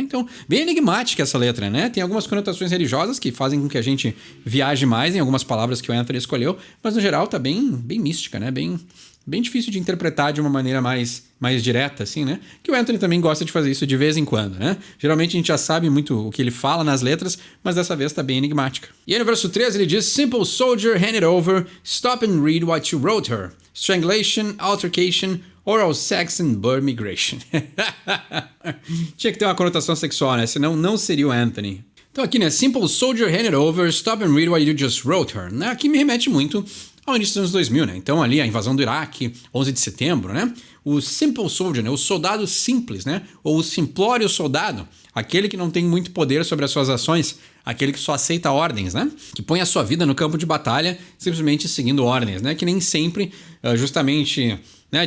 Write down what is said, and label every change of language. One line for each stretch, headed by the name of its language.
Portuguese: Então, bem enigmática essa letra, né? Tem algumas conotações religiosas que fazem com que a gente viaje mais em algumas palavras que o Anthony escolheu, mas no geral tá bem mística, né? Bem difícil de interpretar de uma maneira mais direta, assim, né? Que o Anthony também gosta de fazer isso de vez em quando, né? Geralmente a gente já sabe muito o que ele fala nas letras, mas dessa vez tá bem enigmática. E aí no verso 13 ele diz:
English: Simple soldier, hand it over, stop and read what you wrote her. Strangulation, altercation, oral sex and bird migration.
Portuguese: Tinha que ter uma conotação sexual, né? Senão não seria o Anthony. Então aqui, né?
English: Simple soldier, hand it over, stop and read what you just wrote her.
Portuguese: Né? Aqui me remete muito ao início dos anos 2000, né? Então ali a invasão do Iraque, 11 de setembro, né? O simple soldier, né? O soldado simples, né? Ou o simplório soldado, aquele que não tem muito poder sobre as suas ações, aquele que só aceita ordens, né? Que põe a sua vida no campo de batalha simplesmente seguindo ordens, né? Que nem sempre, justamente, né?